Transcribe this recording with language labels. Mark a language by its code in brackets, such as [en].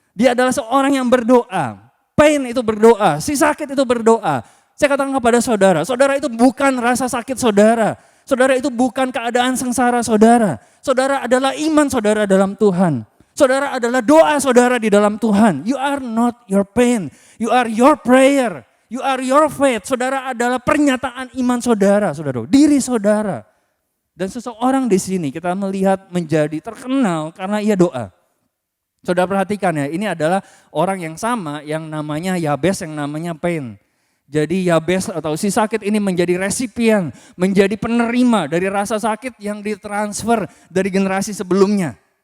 [id] Dia adalah seorang yang berdoa. Pain itu berdoa, si sakit itu berdoa. Saya katakan kepada saudara, saudara itu bukan rasa sakit saudara. Saudara itu bukan keadaan sengsara saudara. Saudara adalah iman saudara dalam Tuhan. Saudara adalah doa saudara di dalam Tuhan. [en] You are not your pain, you are your prayer. You are your faith. [id] Saudara adalah pernyataan iman saudara, diri saudara. Dan seseorang di sini kita melihat menjadi terkenal karena ia doa. Saudara perhatikan ya, ini adalah orang yang sama yang namanya Yabes, yang namanya Pain. Jadi Yabes atau si sakit ini menjadi resipien, menjadi penerima dari rasa sakit yang ditransfer dari generasi sebelumnya.